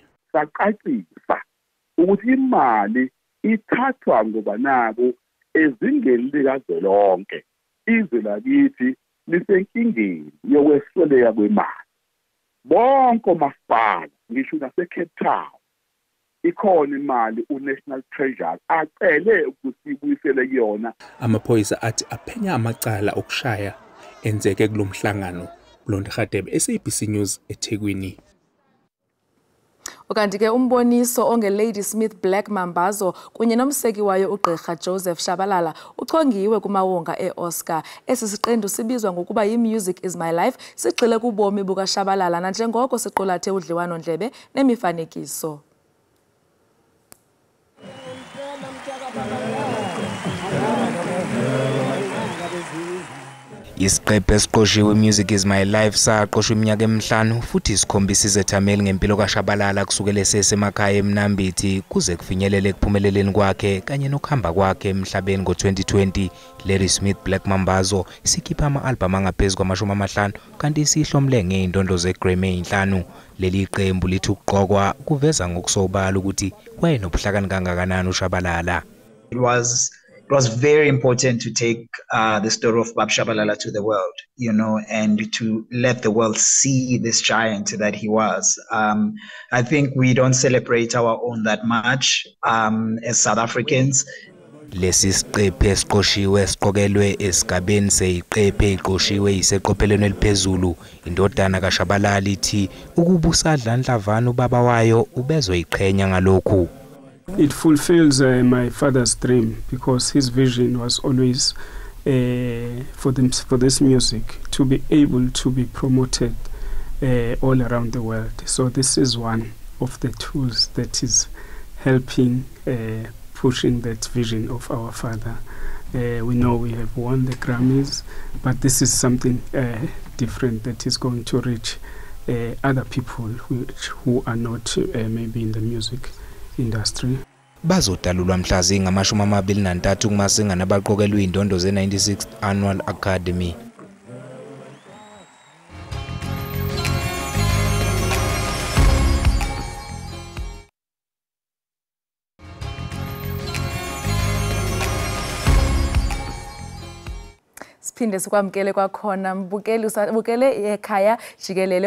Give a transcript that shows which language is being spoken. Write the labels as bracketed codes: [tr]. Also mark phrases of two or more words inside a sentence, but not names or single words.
[zu] Saqaqisa ukuthi imali ithathwa ngoba nabo ezingeni likazwelonke izwe lakithi lisenkingeni yokwesweleka kwemali. Bonke omasipala ngisho naseCape Town ikhona imali uNational Treasury acele ukuthi ibuyisele kuyona. Amaphoyisa athi aphenya amacala okushaya enzeke kulomhlangano. Blonde Khadebe, SABC News eThekwini. [xh] Ukanti ke umboniso onge Lady Smith Black Mambazo kunye nomseki wayo uGqirha Joseph Shabalala uchongiwe kumawonga eOscar. Esi siqendu sibizwa ngokuba yiMusic is My Life sigxile kubomi buka Shabalala nanjengoko siqulathe udliwano ndlebe nemifanekiso. [zu] Isiqephu esiqoshiwe Music is My Life saqoshwa iminyaka emihlanu futhi isikhombisa izethameli ngempilo kaShabalala kusukela esemakhaya eMnambithi kuze kufinyelele ekuphumeleleni kwakhe kanye nokuhamba kwakhe emhlabeni ngo-2020. Lady Smith Black Mambazo sikhipha ama-album angaphezulu kwama-50 kanti isihlomle ngey'ndondo zeGrammy 5. Leli qembu lithi ukuqokwa kuveza ngokusobala ukuthi wayenobuhlakani kangakanani uShabalala. [en] It was very important to take the story of Bab Shabalala to the world, you know, and to let the world see this giant that he was. I think we don't celebrate our own that much as South Africans. [zu] Lesi siqephu esiqoshiwe siqokelwe esigabeni seyiqephu eziqoshiwe iseqophelweni eliphezulu. Indodana kaShabalala ithi ukubusa dlandlavana ubaba wayo ubezoyiqhenya ngalokhu. [en] It fulfills my father's dream because his vision was always for this music to be able to be promoted all around the world. So this is one of the tools that is helping pushing that vision of our father. We know we have won the Grammys, but this is something different that is going to reach other people who are not maybe in the music industry. [xh] Bazodalulwa mhla zinga-23 kumasingana abaqokelwe indondo ze-96th Annual Academy. Siphinde sikwamkele kwakhona mbukele Ekhaya Jikelele.